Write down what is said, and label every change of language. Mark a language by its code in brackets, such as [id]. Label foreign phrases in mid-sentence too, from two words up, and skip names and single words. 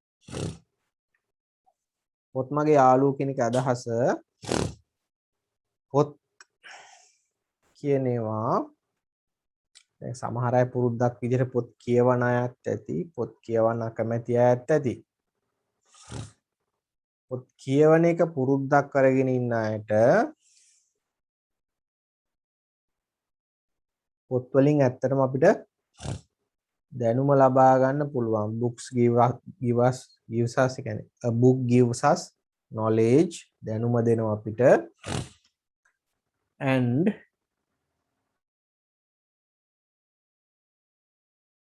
[si] පොත් මගේ යාළුවෝ කියන එක අදහස පොත් කියනවා දැන් සමහර අය පුරුද්දක් විදිහට පොත් කියවන අයත් ඇති පොත් කියවන්න කැමති අයත් ඇති පොත් කියවන එක පුරුද්දක් කරගෙන ඉන්න අයට පොත් වලින් ඇත්තටම අපිට දැනුම ලබා ගන්න පුළුවන්. [en] books gives us කියන්නේ a book gives us knowledge [si] දැනුම දෙනවා අපිට [en] and